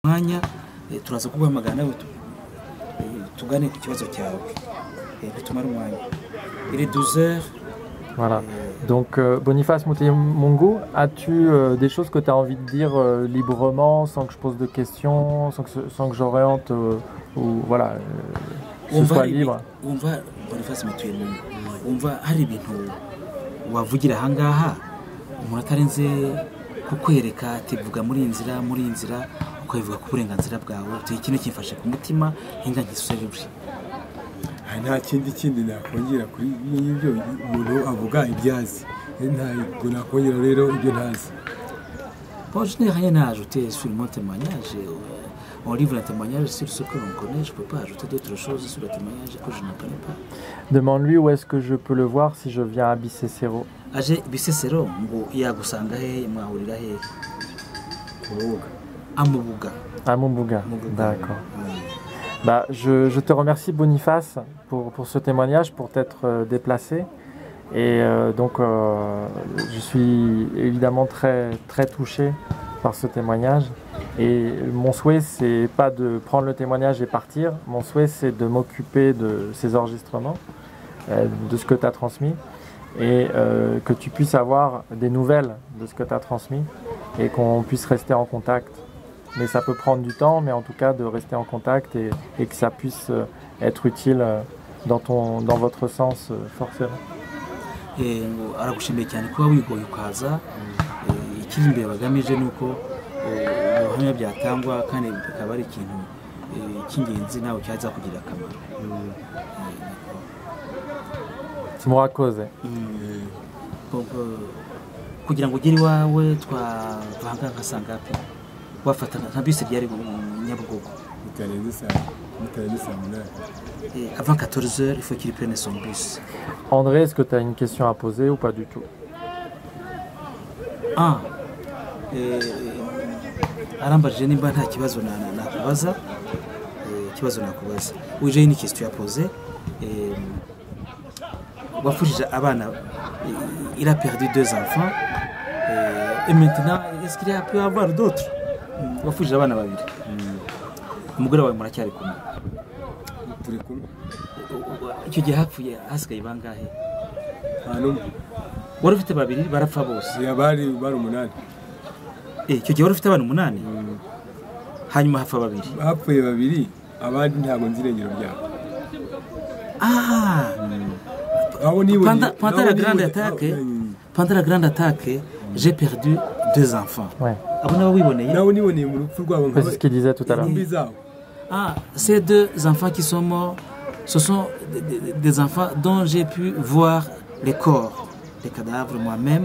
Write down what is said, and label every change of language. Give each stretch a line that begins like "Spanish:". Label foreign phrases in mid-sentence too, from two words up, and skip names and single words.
Kinyarwanda: mwanya turaza kuguhamagara nawe tugane ku kibazo cyawe bitumara umwanya.
French: Il est 12h. Voilà. Donc Boniface Mutemungu, as-tu des choses que tu as envie de dire librement, sans que je pose de questions, sans que j'oriente ou voilà, ce soit libre?
Kinyarwanda: Umva Boniface Mutemungu, umva hari ibintu wavugira ahangaha umuntu atarenze kukwereka ati vuga muri inzira ukabivuga ku burenganzira bwawe, uti ikintu kimfashe ku mutima hinga ngisubije. Nta kindi nakongera kuri ibyo umuntu avuga ibyazi, ntabwo nakongera rero ibyo ntazi.
French: Bon, je n'ai rien à ajouter sur mon témoignage. On livre un témoignage sur ce que l'on connaît. Je ne peux pas ajouter d'autres choses sur le témoignage que je ne connais pas. Demande-lui où est-ce que je peux le voir si je viens à Bisesero.
Kinyarwanda: Aje Bisesero ngo yagusanga he mwahurira he? Amubuga.
French: D'accord. Bah, je te remercie Boniface pour ce témoignage, pour t'être déplacé. Et donc je suis évidemment très, très touché par ce témoignage. Et mon souhait, c'est pas de prendre le témoignage et partir. Mon souhait, c'est de m'occuper de ces enregistrements, de ce que tu as transmis. Et que tu puisses avoir des nouvelles de ce que tu as transmis. Et qu'on puisse rester en contact. Mais ça peut prendre du temps, mais en tout cas de rester en contact et que ça puisse être utile dans votre sens forcément.
Kinyarwanda: Aragushimiye cyane kuba wigoye ukaza, ikiri imbere bagamije nuko ubuhamya byatangwa kandi bikaba ari ikintu cy'ingenzi nawe cyaza kugira akamaro. Murakoze. Kugira ngo ugere iwawe twavanga nka sangapi wafata nka bisi ryari Nyabugogo
French: avant 14h, il faut qu'il prenne son bus. André, est-ce que tu as une question à poser ou pas du tout?
Kinyarwanda: Arambajije nimba nta kibazo nakubaza.
French: Oui, j'ai une question à poser.
Kinyarwanda: Wafujije abana,
French: il a perdu 2 enfants. Et maintenant, est-ce qu'il a pu avoir d'autres?
Kinyarwanda: Wafujije abana babiri. Umugore wawe muracyari kumwe? Turi kumwe. Icyo gihe hapfuye hasigaye bangahe? Wari ufite babiri barapfa bose? Bari 8. Icyo gihe wari ufite abana 8? Hanyuma hapfa babiri? Hapfuye babiri, abandi ntabwo nzi irengero ryabo.
French: Pendant la grande attaque, j'ai perdu 2 enfants. Ouais. C'est ce qu'il disait tout à l'heure. Ces 2 enfants qui sont morts, ce sont des enfants dont j'ai pu voir les corps, les cadavres moi-même.